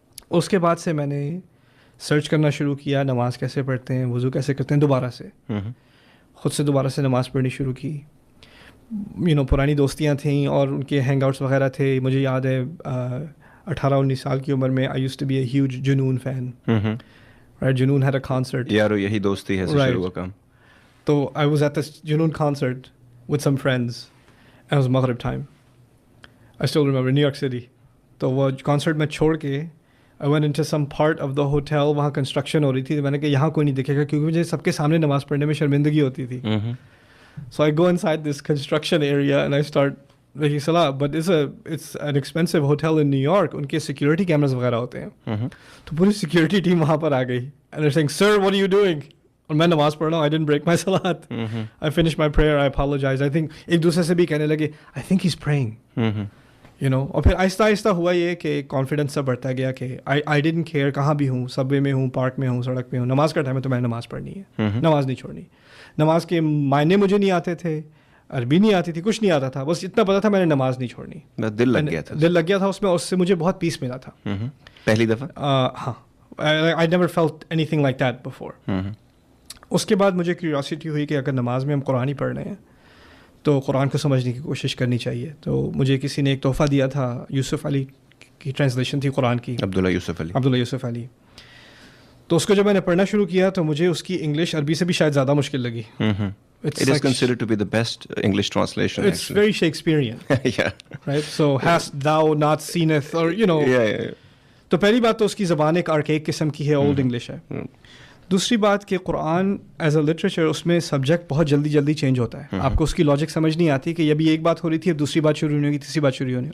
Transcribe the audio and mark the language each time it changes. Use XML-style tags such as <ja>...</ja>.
<ur>اس کے بعد سے میں نے سرچ کرنا شروع کیا, نماز کیسے پڑھتے ہیں, وضو کیسے کرتے ہیں, دوبارہ سے خود سے دوبارہ سے نماز پڑھنی شروع کی. پرانی دوستیاں تھیں اور ان کے ہینگ آؤٹس وغیرہ تھے. مجھے یاد ہے 18-19 سال کی عمر میں</ur> <en>I used to be a huge Junoon fan. Right, Junoon had a concert.</en> <ur>یارو یہی دوستی ہے شروع کا کام.</ur> <en>تو I was at this Junoon concert with some friends, and it was Maghrib time. I still remember New York City.</en> <ur>تو وہ کنسرٹ میں چھوڑ کے</ur> <en>I went into some part of the hotel,</en> <ur>وہاں کنسٹرکشن ہو رہی تھی. میں نے کہا یہاں کوئی نہیں دکھے گا, کیونکہ مجھے سب کے سامنے نماز پڑھنے میں شرمندگی ہوتی تھی.</ur> <en>So I go inside this construction area and I start making salah, but it's an expensive hotel in New York.</en> <ur>ان کے سیکورٹی کیمراز وغیرہ ہوتے ہیں. تو پوری سیکورٹی ٹیم وہاں پر آ گئی</ur> <en>and they're saying, sir, what are you doing?</en> <ur>اور میں نماز پڑھ رہا ہوں.</ur> <en>I didn't break my salat. I finished my prayer. I apologize. I think</en> <ur>ایک دوسرے سے بھی کہنے لگے</ur> <en>I think he's praying.</en> <ur>اور پھر آہستہ آہستہ ہوا یہ کہ کانفیڈنس سب بڑھتا گیا کہ</ur> <en>I didn't care</en> <ur>کہاں بھی ہوں, سب وے میں ہوں, پارک میں ہوں, سڑک پہ ہوں, نماز کا ٹائم ہے تو میں نے نماز پڑھنی ہے, نماز نہیں چھوڑنی. نماز کے معنی مجھے نہیں آتے تھے, عربی نہیں آتی تھی, کچھ نہیں آتا تھا, بس اتنا پتا تھا میں نے نماز نہیں چھوڑنی. دل لگ گیا تھا اس میں, اس سے مجھے بہت پیس ملا تھا پہلی دفعہ. ہاں,</ur> <en>I never felt anything like that before.</en> <ur>اس کے بعد مجھے کیوریاسٹی ہوئی کہ اگر نماز میں ہم قرآن ہی پڑھ رہے ہیں تو قرآن کو سمجھنے کی کوشش کرنی چاہیے. تو مجھے کسی نے ایک تحفہ دیا تھا, یوسف علی کی ٹرانسلیشن تھی قرآن کی, عبداللہ یوسف علی. تو اس کو جب میں نے پڑھنا شروع کیا تو مجھے اس کی انگلش عربی سے بھی شاید زیادہ مشکل لگی.</ur> <en>It is considered to be the best English translation. It's actually very Shakespearean. Yeah. Right? So hast thou not seeneth, or Yeah.</en> <ur>تو پہلی بات تو اس کی زبان ایک آرکیک قسم کی ہے, اولڈ انگلش ہے. دوسری بات کہ قرآن</ur> <en>as a literature</en> <ur>اس میں سبجیکٹ بہت جلدی چینج ہوتا ہے. آپ کو اس کی لاجک سمجھ نہیں آتی کہ ابھی ایک بات ہو رہی تھی, اب دوسری بات شروع ہونے کی, تیسری بات شروع ہونے.</ur>